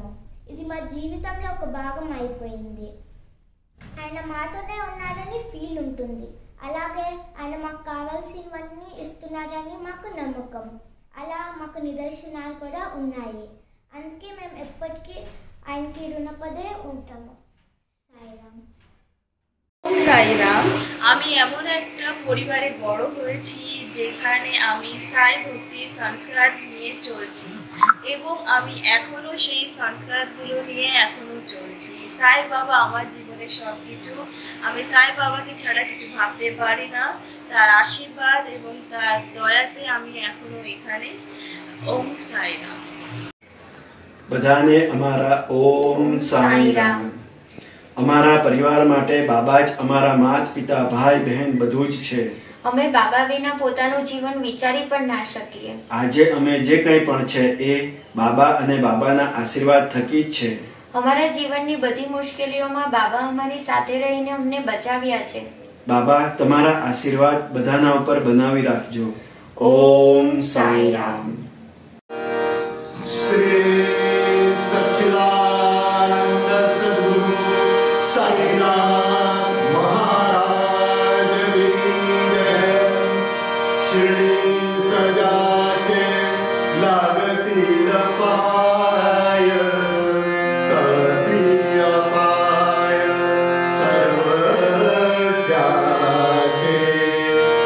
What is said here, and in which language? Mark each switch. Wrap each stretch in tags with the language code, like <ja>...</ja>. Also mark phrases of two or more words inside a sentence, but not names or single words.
<te>ఇది మా జీవితంలో ఒక భాగం అయిపోయింది. ఆయన మాతోనే ఉన్నారని ఫీల్ ఉంటుంది. అలాగే ఆయన మాకు కావాల్సినవన్నీ ఇస్తున్నారని మాకు నమ్మకం. అలా మాకు నిదర్శనాలు కూడా ఉన్నాయి. అందుకే మేము ఎప్పటికీ ఆయనకి ঋণপদে ఉంటాము. సాయిరామ్.</te> <bn>সাইরাম। আমি এমন একটা পরিবারে বড় হয়েছি যেখানে আমি সাই ভক্তি সংস্কার নিয়ে চলছি এবং আমি এখনো সেই সংস্কারগুলো নিয়ে এখনো চলছি। সাই বাবা আমার জীবনের সব কিছু। আমি সাই বাবাকে ছাড়া কিছু ভাবতে পারি না। তার আশীর্বাদ এবং তার দয়াতে আমি এখনো এখানে। ওম সাইরাম।</bn> <gu>બધાને અમારા ઓમ સાઈરામ। અમારા પરિવાર માટે બાબા જ અમારા માત પિતા ભાઈ બહેન બધું જ છે। અમે બાબા વિના પોતાનું જીવન વિચારી પણ ના શકીએ। આજે અમે જે કંઈ પણ છે એ બાબા અને બાબાના આશીર્વાદ થકી જ છે। અમારા જીવનની બધી મુશ્કેલીઓમાં બાબા અમારી સાથે રહીને અમને બચાવ્યા છે। બાબા તમારા આશીર્વાદ બધાના ઉપર બનાવી રાખજો। ઓમ સાઈરામ।</gu> <hi>श्री सच्चिदानंद सद्गुरु साईनाथ महाराज की जय।</hi> <mr>शिर्डी सजाचे लागतील पाय, कळती अपाय सर्व त्याचे।</mr>